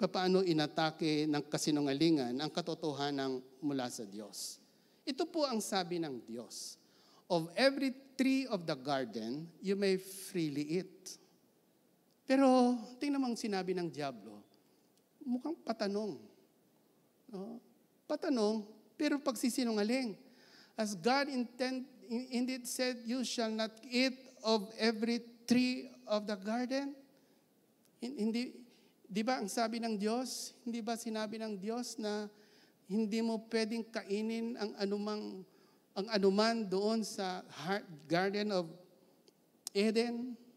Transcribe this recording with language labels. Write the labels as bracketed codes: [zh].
[tl] Papaano inatake ng kasinungalingan ang katotohanan mula sa Diyos? Ito po ang sabi ng Diyos. [en] Of every tree of the garden, you may freely eat. [tl] Pero, tingnan mo ang sinabi ng dyablo, mukhang patanong. No? Patanong, pero pagsisinungaling. [en] As God indeed said, you shall not eat of every tree of the garden. [tl] Hindi, di ba ang sabi ng Diyos? Hindi ba sinabi ng Diyos na hindi mo pwedeng kainin ang anuman doon sa Garden of Eden?